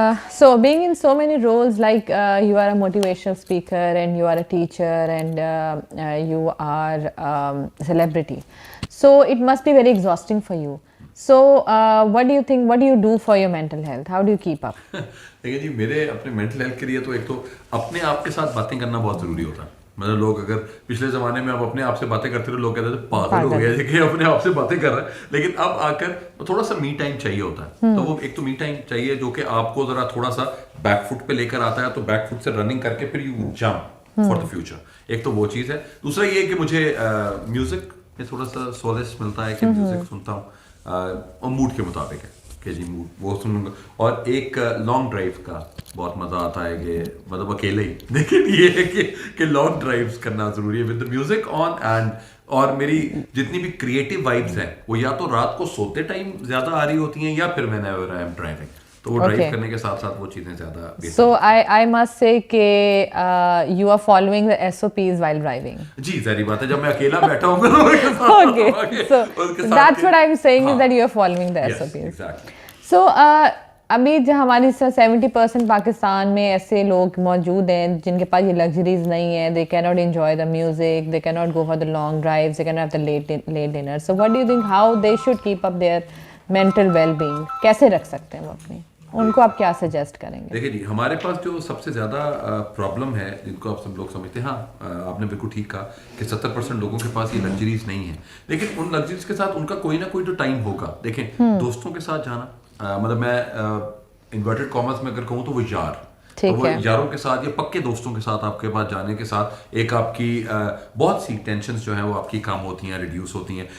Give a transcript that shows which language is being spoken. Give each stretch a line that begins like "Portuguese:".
English: So being in so many roles, like you are a motivational speaker and you are a teacher and you are a celebrity, so it must be very exhausting for you. So what do you think, what do you do for your mental health, how do you keep up?
Urdu: دیکھیے جی, میرے اپنے mental health کے لیے تو ایک تو اپنے آپ کے ساتھ باتیں کرنا بہت ضروری ہوتا ہے. مطلب لوگ اگر پچھلے زمانے میں آپ اپنے آپ سے باتیں کرتے رہے, لوگ کہتے تھے پاگل ہو گیا کہ اپنے آپ سے باتیں کر رہا ہے, لیکن اب آ کر تھوڑا سا می ٹائم چاہیے ہوتا ہے. تو وہ ایک تو می ٹائم چاہیے جو کہ آپ کو ذرا تھوڑا سا بیک فٹ پہ لے کر آتا ہے, تو بیک فٹ سے رننگ کر کے پھر
English: You jump for the future.
Urdu: ایک تو وہ چیز ہے. دوسرا یہ کہ مجھے میوزک میں تھوڑا سا سولس ملتا ہے کہ میوزک سنتا ہوں اور موڈ کے مطابق ہے کہ جی موڈ وہ سنوں گا. اور ایک لانگ ڈرائیو کا بہت مزہ آتا ہے کہ مطلب اکیلے ہی, لیکن یہ ہے کہ لانگ ڈرائیوز کرنا ضروری ہے
English: With the music on.
Urdu: And اور میری جتنی بھی کریٹو وائبس ہیں وہ یا تو رات کو سوتے ٹائم زیادہ آ رہی ہوتی ہیں یا پھر میں نے ڈرائیونگ, تو وہ ڈرائیو کرنے کے ساتھ ساتھ وہ چیزیں زیادہ.
English: So I must say کہ you are following the SOPs while driving.
Urdu: جی ظاہری بات ہے, جب میں اکیلا بیٹھا ہوں گا
English: Okay, so that's what I'm saying is that you are following the SOPs. Exactly.
Urdu: So ابھی جو ہماری 70% پاکستان میں ایسے لوگ موجود ہیں جن کے پاس یہ لگژریز نہیں ہیں.
English: They cannot enjoy the music, they cannot go for the long drives, they cannot have the late dinner. So what do you think how they should keep up their mental well-being?
Urdu: کیسے رکھ سکتے ہیں وہ اپنی, ان کو آپ کیا suggest کریں گے؟ دیکھیے جی, ہمارے پاس جو سب سے زیادہ پرابلم ہے جن کو آپ سب لوگ سمجھتے ہیں, ہاں آپ نے بالکل ٹھیک کہا کہ 70% لوگوں کے پاس یہ لگژریز نہیں ہیں, لیکن ان لگژریز کے ساتھ ان کا کوئی نہ کوئی تو ٹائم ہوگا. دیکھیں دوستوں کے ساتھ جانا, مطلب میں انورٹڈ کامرس میں اگر کہوں تو وہ یار, وہ یاروں کے ساتھ یا پکے دوستوں کے ساتھ آپ کے پاس جانے کے ساتھ ایک آپ کی بہت سی ٹینشنز جو ہیں وہ آپ کی کم ہوتی ہیں, ریڈیوس ہوتی ہیں.